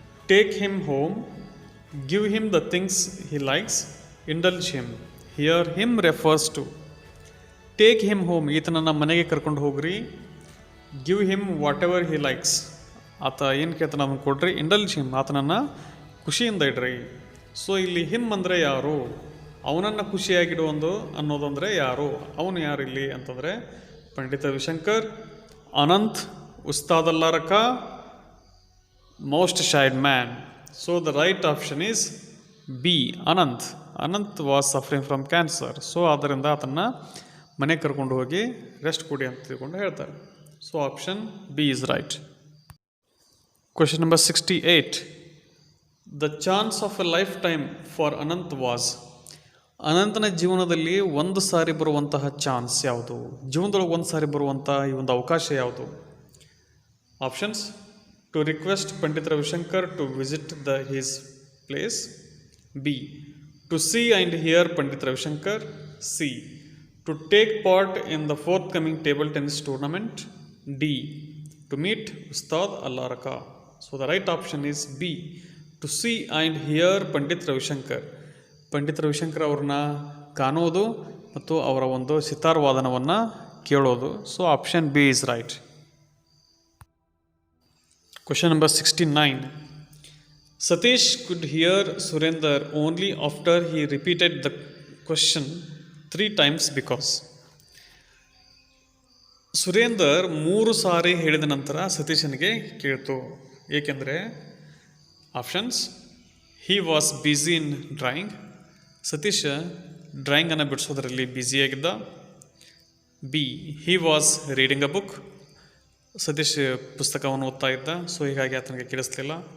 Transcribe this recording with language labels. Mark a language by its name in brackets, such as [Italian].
[English] Take him home, give him the things he likes, indulge him. Here him refers to take him home, [Kannada] ಈತನನ್ನು ಮನೆಗೆ ಕರ್ಕೊಂಡು ಹೋಗ್ರಿ. [English] give him whatever he likes, [Kannada] ಆತ ಏನು ಕೇಳ್ತಾನೆ ಅದನ್ನು ಕೊಡ್ರಿ. [English] indulge him, [Kannada] ಆತನನ್ನು ಖುಷಿಯಿಂದ ಇಡ್ರಿ. ಸೊ ಇಲ್ಲಿ ಹಿಮ್ ಅಂದರೆ ಯಾರು, ಅವನನ್ನು ಖುಷಿಯಾಗಿಡುವೊಂದು ಅನ್ನೋದಂದರೆ ಯಾರು, ಅವನು ಯಾರು ಇಲ್ಲಿ ಅಂತಂದರೆ ಪಂಡಿತ Ravishankar, Ananth, Ustad Allarakha, [English] most shy man. So the right option is B, Anant. Anant was suffering from cancer. [Kannada] So ಆದ್ದರಿಂದ ಆತನ್ನು ಮನೆ ಕರ್ಕೊಂಡು ಹೋಗಿ ರೆಸ್ಟ್ ಕೊಡಿ ಅಂತ ತಿಳ್ಕೊಂಡು ಹೇಳ್ತಾರೆ. [English] So option B is right. Question number 68. The chance of a lifetime for Anant was, [Kannada] ಅನಂತನ ಜೀವನದಲ್ಲಿ ಒಂದು ಸಾರಿ ಬರುವಂತಹ ಚಾನ್ಸ್ ಯಾವುದು, ಜೀವನದೊಳಗೆ ಒಂದು ಸಾರಿ ಬರುವಂತಹ ಈ ಒಂದು ಅವಕಾಶ ಯಾವುದು? [English] Options to request Pandit Ravishankar to visit his place. B. To see and hear Pandit Ravishankar. C. To take part in the forthcoming table tennis tournament. D. To meet Ustad Allaraka. So the right option is B. To see and hear Pandit Ravishankar. [Kannada] Pandit Ravishankar ಅವ್ರನ್ನ ಕಾಣೋದು ಮತ್ತು ಅವರ ಒಂದು ಸಿತಾರ್ ವಾದನವನ್ನು ಕೇಳೋದು. [English] So option B is right. Question number 69. Satish could hear Surender only after he repeated the question 3 times because. [Kannada] Surender 3 ಸಾರಿ ಹೇಳಿದ ನಂತರ ಸತೀಶನಿಗೆ ಕೇಳ್ತು, ಏಕೆಂದರೆ options [English] he was busy in drawing, [Kannada] Satish ಡ್ರಾಯಿಂಗನ್ನು ಬಿಡಿಸೋದ್ರಲ್ಲಿ ಬ್ಯುಸಿಯಾಗಿದ್ದ. [English] B he was reading a book, [Kannada] Satish ಪುಸ್ತಕವನ್ನು ಓದ್ತಾ ಇದ್ದ, so ಹೀಗಾಗಿ ಆತನಿಗೆ ಕೇಳಿಸ್ಲಿಲ್ಲ.